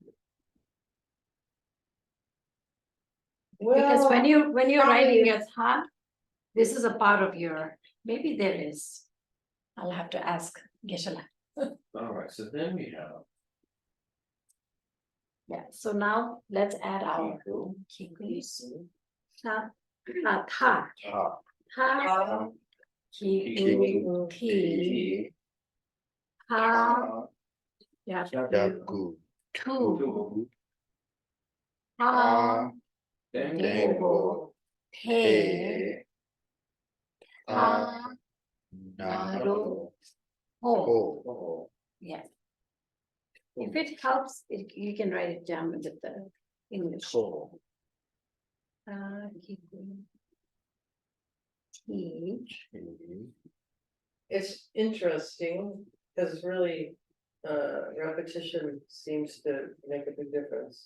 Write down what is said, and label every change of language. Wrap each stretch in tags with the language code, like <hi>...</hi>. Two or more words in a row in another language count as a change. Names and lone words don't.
<en>Because when you're writing probably- as ha, this is a part of your, maybe there is. I'll have to ask Geshe-la. alright, so then we have. Yeah, so now let's add our Kiku. kikus. Ta, ta, Ta. ta, kiku, ti, ha, Yaku. tu, ha, dengo, te, ha, naru, ho. Ho. Yes. If it helps, you can write it down with the English. Ho. Kiku, ti, It's interesting, because really, repetition seems to make a big difference.</en>